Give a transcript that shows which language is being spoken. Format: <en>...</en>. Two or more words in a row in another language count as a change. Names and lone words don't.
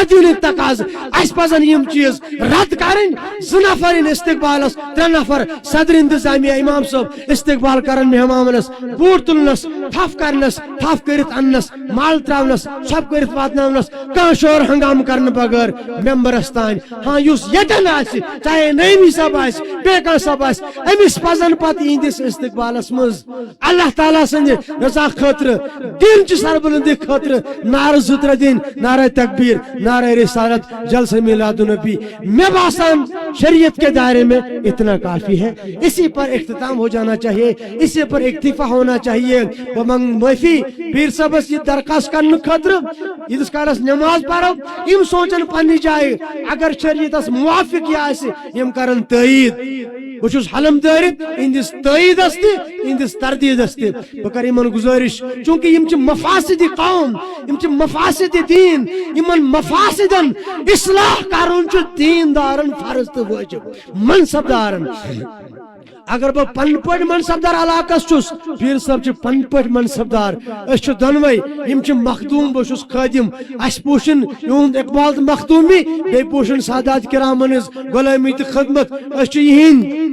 <ks>دینٕکۍ تقاضہٕ اسہِ پزن یم چیز رد کرٕنۍ 2 نفر یِن استقبالس 3 نفر صدر انتظامیہ امام صاحب استقبال کرن مہمانس بوٹ تلنس تھف کرنس تھف کرت انس مال تراونس سب کرت واتناونس کان شور ہنگام کرن بغیر ممبرس تان ہاں یس یتن آسہِ چاہے نعیمی صاحب آسہِ بیٚیہِ کانٛہہ صاحب آسہِ أمِس پزن پتہٕ یِہنٛدِس استقبالس منٛز اللہ تعالیٰ سٕنٛدِ رضا خٲطرٕ دین چہِ سربلندی خٲطرٕ نعرٕ 2-3 دِنۍ نعرہ تکبیر نعرہ رسالت جلسہ میلاد النبی مےٚ باسان</ks> <ur>شریعت کے دائرے میں اتنا کافی ہے اسی پر اختتام ہو جانا چاہیے اسی پر اکتفا ہونا چاہیے</ur> <ks>معافی پیر صاحبس یہ درخواست کرنے خاطر ییتس کالس نماز پرو یم سوچن پننہِ جایہِ اگر شریعتس موافق یہ آسہِ یم کرن تایید بہٕ چھُس حلم دٲرِتھ اِہنٛدِس تاییدس تہِ اِہنٛدِس تردیدس تہِ بہٕ کرٕ یِمن گزٲرِش چونکہ یم چھِ مفاسد قوم یم چھِ مفاسد دین یمن مفاسدن اصلاح کرُن چھُ دیندارن فرض تہٕ واجب منصب دارن اگر بہ پن پٲٹھۍ منصبدار علاقس چھُس پیر صاحب چھِ پن پٲٹھۍ منصبدار أسۍ چھِ دۄنوے یم چھِ مخدوم بہٕ چھُس خٲدم اسہِ پوشن یہُنٛد اقبال تہٕ مخدومی بیٚیہِ پوشن سادات کرامن ہٕنٛز غلٲمی تہٕ خدمت أسۍ چھِ یِہنٛدۍ</ks>